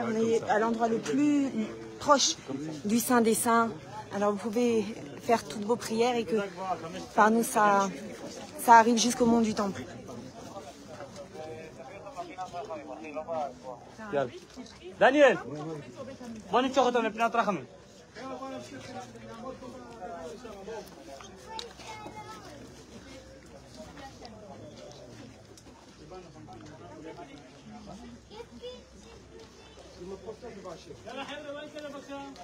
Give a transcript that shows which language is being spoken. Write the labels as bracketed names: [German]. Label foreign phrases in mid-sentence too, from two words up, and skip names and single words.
[French] On est à l'endroit le plus proche du Saint des Saints. Alors, vous pouvez faire toutes vos prières et que par nous, ça arrive jusqu'au mont du Temple. [Hebrew] דניאל, בוא נמשוך אותם לפני רחמים. יאללה חבר'ה, בוא ניתן לבקשה.